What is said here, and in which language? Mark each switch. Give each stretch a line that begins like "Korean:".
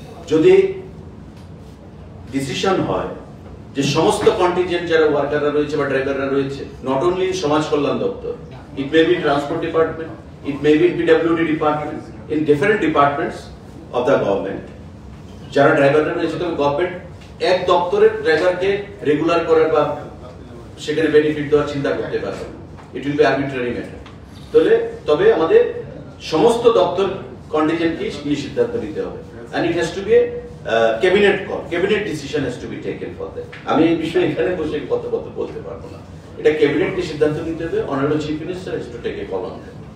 Bangla: যদি ডিসিশন হয় যে সমস্ত কন্টিনজেন্ট যারা ওয়ার্কাররা রয়েছে বা ড্রাইভাররা রয়েছে,
English: not only
Bangla: সমাজ কল্যাণ দপ্তর,
English: it may be transport department, it may be PWD department, in different departments of the government
Bangla: যারা ড্রাইভাররা রয়েছে, তবে গভর্নমেন্ট এক দপ্তরের ড্রাইভারকে রেগুলার করার বা সেখানে বেনিফিট দেওয়ার চিন্তা করতে পারবে,
English: It will be arbitrary matter.
Bangla: তবে আমাদের সমস্ত দপ্তর কন্টিনজেন্টকে এই সিদ্ধান্ত নিতে হবে,
English: and it has to be a cabinet call, cabinet decision has to be taken for that.
Bangla: আমি এই বিষয়ে এখানে বসে কত বলতে পারবো না, এটা ক্যাবিনেটকে সিদ্ধান্ত নিতে হবে।
English: Honourable chief minister has to take a call on that.